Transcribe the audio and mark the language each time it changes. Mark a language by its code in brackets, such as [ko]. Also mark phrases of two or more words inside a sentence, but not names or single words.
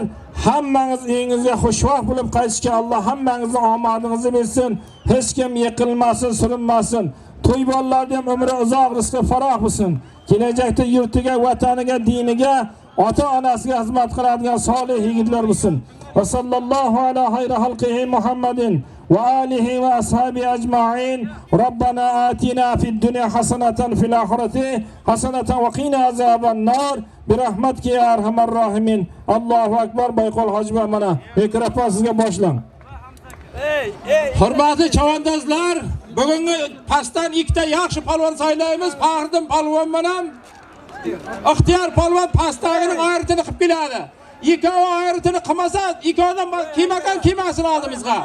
[uz] Hammangiz uyingizga xushvaqt bo'lib qaytishga Alloh hammangizning omadingizni bersin. Hech kim yiqilmasin, surinmasin. To'y bolalarga ham umri uzoq, rizqi faroh bo'lsin. Kelajakda yurtiga, vataniga, diniga, ota-onasiga xizmat qiladigan solih yigitlar bo'lsin. [ar] وصلى الله على خير خلقه محمد وآله وأصحابه أجمعين ربنا آتنا في الدنيا حسنة في الآخرة حسنة وقنا عذاب النار برحمتك يا أرحم الراحمين الله أكبر [uz] Boyqol hoji mana mikrofon sizga boshlang. Hurmatli chavandozlar, bugungi pastdan ikkita yaxshi palvon saylaymiz. Faxriddin palvon bilan Ixtiyor palvon pastdagining ayritini qilib keladi. Ikkovi ayritini qilmasa, ikkovidan kiymagan kiymasin oldimizga.